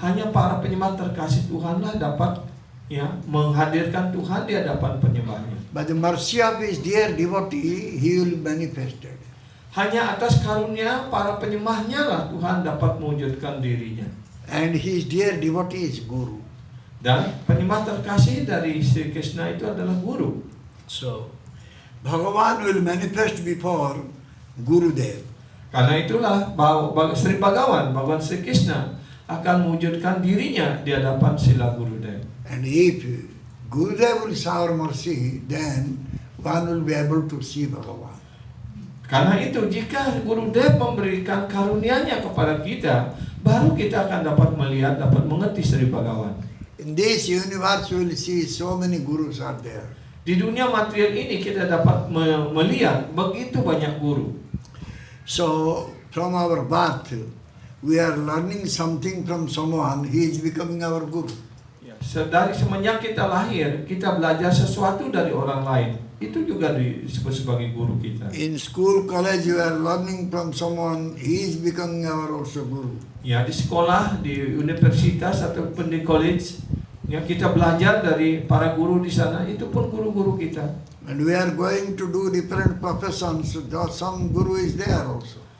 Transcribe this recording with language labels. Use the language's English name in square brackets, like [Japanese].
[Indonesian] hanya para penyembah terkasih Tuhanlah dapat menghadirkan Tuhan di hadapan penyembahnya. [English] By the mercy of his dear devotee, he will be manifested. [Indonesian] Hanya atas karunia para penyembahnya lah Tuhan dapat mewujudkan dirinya. [English] And his dear devotee is Guru. [Indonesian] Dan penyembah terkasih dari Sri Krishna itu adalah guru. [English] So, Bhagavan will manifest before Gurudev. [Indonesian] Karena itulah Sri Bhagawan, Bhagawan Sri Krishna akan mewujudkan dirinya di hadapan sila Gurudev. [English] And if Gurudev will shower mercy, then one will be able to see Bhagavan. [Indonesian] Karena itu jika Gurudev memberikan karunia-Nya kepada kita, baru kita akan dapat melihat, dapat mengerti Sri Bhagawan. [English] In this universe, we will see so many gurus are there. [Indonesian] Di dunia material ini kita dapat melihat begitu banyak guru. [English] So, from our birth, we are learning something from someone, he is becoming our guru. [Indonesian] Dari semenjak kita lahir, kita belajar sesuatu dari orang lain. Itu juga disebut sebagai guru kita. [English] In school, college, you are learning from someone, he is becoming our also guru. [Indonesian] Ya, di sekolah, di universitas ataupun di college, ya kita belajar dari para guru di sana, itu pun guru-guru kita. [English] And we are going to do different professions, some guru is there also.